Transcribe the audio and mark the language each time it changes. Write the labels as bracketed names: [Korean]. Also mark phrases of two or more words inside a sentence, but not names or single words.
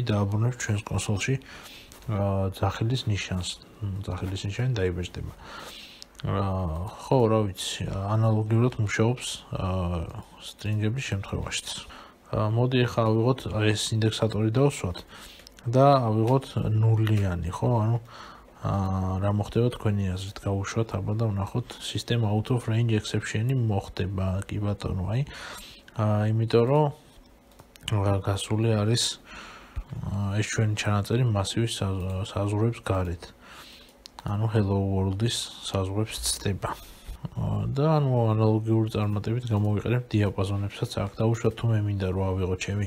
[Georgian] დააბრუნებს ჩვენს კონსოლში ძახილის ნიშანს ძახილის ნიშანი დაიბეჭდება ხო რა ვიცი ანალოგიურად მუშაობს სტრინგების შემთხვევაშიც მოდი ახლა ავიღოთ ეს ინდექსატორი დავსვათ და ავიღოთ ნულიანი ხო ანუ რა მოხდება თქვენი აზრით გავუშვათ აბა და ვნახოთ [English] system out of range exception- [Georgian] ი მოხდება კი ბატონო აი იმიტომ რომ გასული არის ეს ჩვენი ჩანაწერი მასივის საზღვრებს გარეთ ანუ [English] hello world- [Georgian] ის საზღვრებს ცდება და ანუ ანალოგიური წარმატებით გამოვიყენებ დიაპაზონებსაც აქ დავუშვათ თუ მე მინდა რომ ავიღო